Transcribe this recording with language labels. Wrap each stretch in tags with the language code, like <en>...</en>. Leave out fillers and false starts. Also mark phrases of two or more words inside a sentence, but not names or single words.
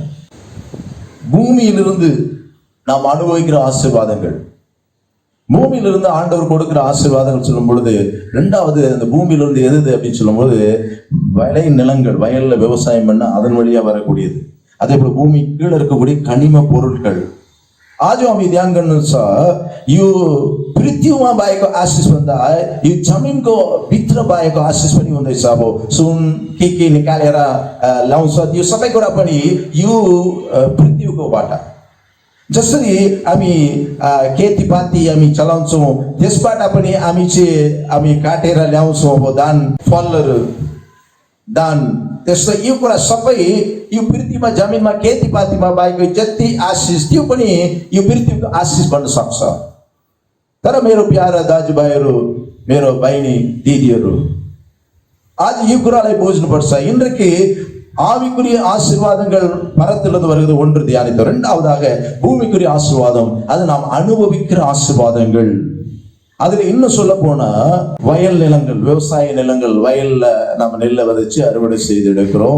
<ta>பூமியிலிருந்து நாம் அனுபவிக்கிற ஆசீர்வாதங்கள், பூமியிலிருந்து ஆண்டவர் கொடுக்கிற ஆசீர்வாதங்கள் சொல்லும் பொழுது, ரெண்டாவது அந்த பூமியிலிருந்து எது அப்படின்னு சொல்லும் பொழுது விளை நிலங்கள், வயல்ல விவசாயம் பண்ண அதன் வழியா வரக்கூடியது. அதே போல பூமி கீழே இருக்கக்கூடிய கனிம பொருட்கள்.</ta> <ne>आज हामी ध्यान गर्नुहुन्छ, यो पृथ्वीमा भएको आशिष भन्दा यो जमिनको भित्र भएको आशिष पनि हुँदैछ। अब सुन के निकालेर ल्याउँछ त्यो सबै कुरा पनि यो पृथ्वीकोबाट। जसरी हामी खेतीपाती हामी चलाउँछौँ, त्यसबाट पनि हामी काटेर ल्याउँछौँ अब दान फलहरू, दान। त्यस्तो यो कुरा सबै यो पृथ्वीमा जमिनमा खेतीपातीमा भएको जति आशिष त्यो पनि यो पृथ्वीको आशिष बन्न सक्छ। तर मेरो प्यारा दाजुभाइहरू, मेरो बहिनी दिदीहरू, आज यो कुरालाई बुझ्नुपर्छ।</ne> <ta>இன்றைக்கு ஆவிக்குரிய ஆசீர்வாதங்கள் பரத்திலிருந்து வருகிறது ஒன்று தியானித்தோம். இரண்டாவதாக பூமிக்குரிய ஆசீர்வாதம், அது நாம் அனுபவிக்கிற ஆசீர்வாதங்கள். அதுல இன்னும் சொல்ல போனா வயல் நிலங்கள், விவசாய நிலங்கள், வயல்ல நம்ம நெல்லை விதைச்சு அறுவடை செய்து எடுக்கிறோம்.</ta>